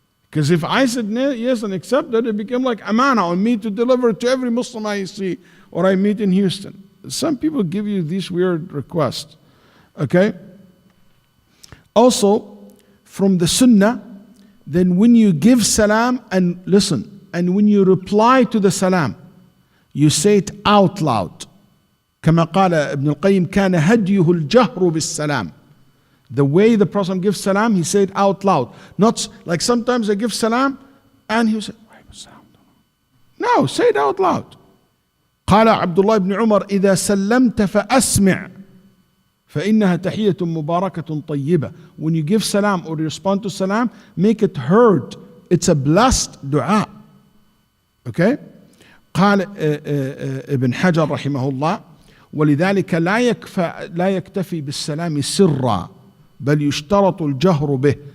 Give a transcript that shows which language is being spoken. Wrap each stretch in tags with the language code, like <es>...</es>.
<en>Because if I said yes and accepted, it became like amana on me to deliver to every Muslim I see or I meet in Houston. Some people give you these weird requests. Okay? Also, from the sunnah, then when you give salam and listen, and when you reply to the salam, you say it out loud.</en> <ar>كما قال ابن القيم كان هديه الجهر بالسلام.</ar> <en>The way the Prophet gives salam, he said it out loud. Not like sometimes I give salam and he said, no, say it out loud.</en> <ar>قال عبد الله بن عمر إذا سلمت فأسمع فإنها تحية مباركة طيبة.</ar> <en>When you give salam or respond to salam, make it heard. It's a blessed dua. Okay?</en> <ar>قال ابن حجر رحمه الله ولذلك لا يكتفي بالسلام سرا بل يشترط الجهر به.</ar>